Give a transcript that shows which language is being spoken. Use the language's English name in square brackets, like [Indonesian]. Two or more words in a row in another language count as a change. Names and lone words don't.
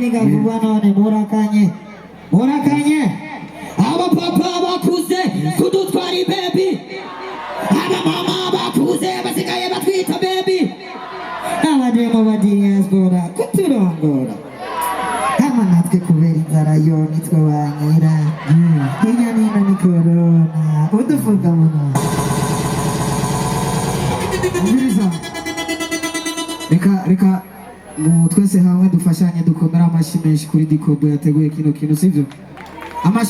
[Rundi] ni gavuba none murakanye aba papa bakuze kudutwara baby aba mama bakuze basigaye batwita baby abademo ba diaspora kuturongora kama natwe kubera inzara yo nitwe banyira hirya nino ni corona udufuka muno reka twese hamwe dufashanye dukomera amashyi menshi kuri Dikodo yateguye kino kintu sivyo amashyi